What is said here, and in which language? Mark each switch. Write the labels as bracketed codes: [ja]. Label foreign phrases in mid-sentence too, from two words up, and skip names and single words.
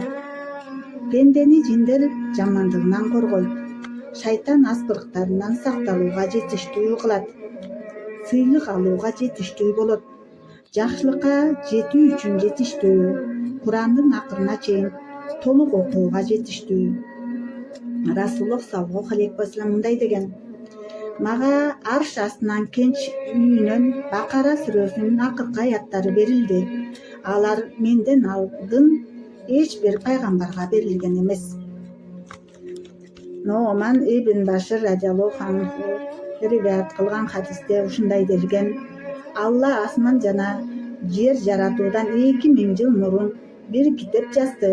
[ky] Пендени жиндер жамандыгынан коргойт. Шайтан аспырыктарынан сакталууга жетиштүү кылат. Сыйлык алууга жетиштүү болот. Жакшылыкка жетүү үчүн жетиштүү. Курандын акырына чейин толук окууга жетиштүү. Расулуллах [ar] صلى الله عليه وسلم [ky] мындай деген: мага арш астынан кенч үйүнөн Бакара сүрөсүнүн акыркы аяттары берилди. Алар менден алдын эч бир пайгамбарга берилген эмес. Нуъман ибн Башир [ar] رضي الله عنه [ky] риваят кылган хадисте ушундай делген: Алла асман жана жер жаратуудан 2000 жыл мурун бир китеп жазды.